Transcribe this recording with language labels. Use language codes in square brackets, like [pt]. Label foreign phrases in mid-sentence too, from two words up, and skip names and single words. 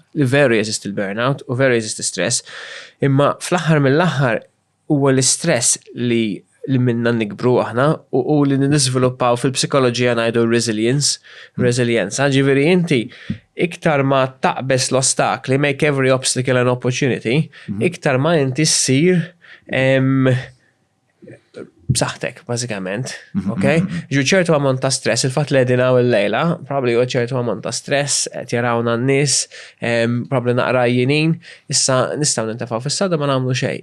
[mt] Veru jeżist il-burnout u veru jeżist stress. Imma fl-aħħar mill-aħħar huwa l-istress li minna nikbru aħna u li nisviluppaw fil-psikoloġija ngħidu resilienza. Ġifieri inti iktar ma taqbes l-ostakli, [en] make every obstacle an opportunity, [mt] iktar ma inti ssir b'saħħtek, bażikament, okay? Ġu ċertu ammont ta' stress, il-fatt li qegħdin hawn il-lejla, probably huwa ċertu ammont ta' stress, qed jarawna n-nies, probably naqra jinin, issa nistgħu nintefgħu fis-sada ma nagħmlu xejn.